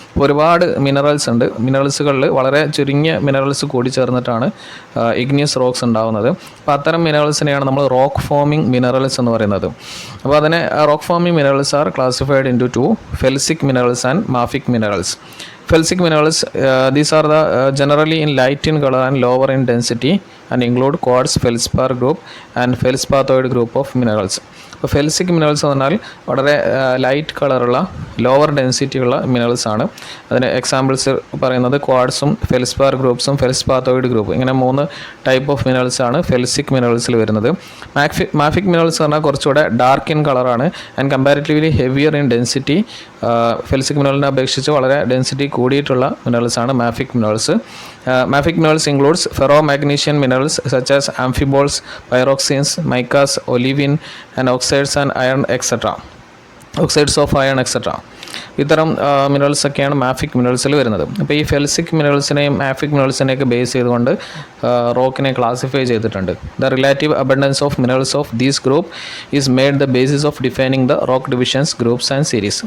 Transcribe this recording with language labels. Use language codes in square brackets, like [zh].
[ml] ഒരുപാട് മിനറൽസ് ഉണ്ട്. മിനറൽസുകളിൽ വളരെ ചുരുങ്ങിയ മിനറൽസ് കൂടി ചേർന്നിട്ടാണ് ഇഗ്നിയസ് റോക്സ് ഉണ്ടാകുന്നത്. അപ്പോൾ അത്തരം മിനറൽസിനെയാണ് നമ്മൾ റോക്ക് ഫോമിംഗ് മിനറൽസ് എന്ന് പറയുന്നത്. അപ്പോൾ അതിനെ [en] Rock forming minerals are classified into 2 felsic minerals and mafic minerals. Felsic minerals, these are the generally in light in color and lower in density and include quartz, feldspar group and feldspathoid group of minerals. [ml] അപ്പോൾ felsic minerals എന്ന് പറഞ്ഞാൽ വളരെ light കളറുള്ള lower density ഉള്ള minerals ആണ്. അതിന് examples പറയുന്നത് ക്വാഡ്സും feldspar ഗ്രൂപ്പ്സും ഫെൽസ്പാത്തോയിഡ് group, ഇങ്ങനെ 3 ടൈപ്പ് ഓഫ് മിനറൽസ് ആണ് ഫെൽസിക് മിനറൽസിൽ വരുന്നത്. മാഫിക് മിനറൽസ് പറഞ്ഞാൽ കുറച്ചുകൂടെ ഡാർക്ക് ഇൻ കളറാണ് [en] And comparatively heavier in density. [ml] Felsic മിനറലിനെ അപേക്ഷിച്ച് വളരെ ഡെൻസിറ്റി കൂടിയിട്ടുള്ള മിനറൽസ് ആണ് മാഫിക് minerals. [en] Mafic minerals includes ferromagnesian minerals such as amphiboles, pyroxenes, micas, olivine and oxides and iron etc. Oxides of iron etc. [ml] ഇത്തരം minerals ഒക്കെയാണ് മാഫിക് മിനറൽസിൽ വരുന്നത്. അപ്പോൾ ഈ ഫെൽസിക് മിനറൽസിനെയും മാഫിക് മിനറൽസിനെയൊക്കെ ബേസ് ചെയ്തുകൊണ്ട് റോക്കിനെ ക്ലാസിഫൈ ചെയ്തിട്ടുണ്ട്. [en] The relative abundance of minerals of these group is made the basis of defining the rock divisions, groups and series.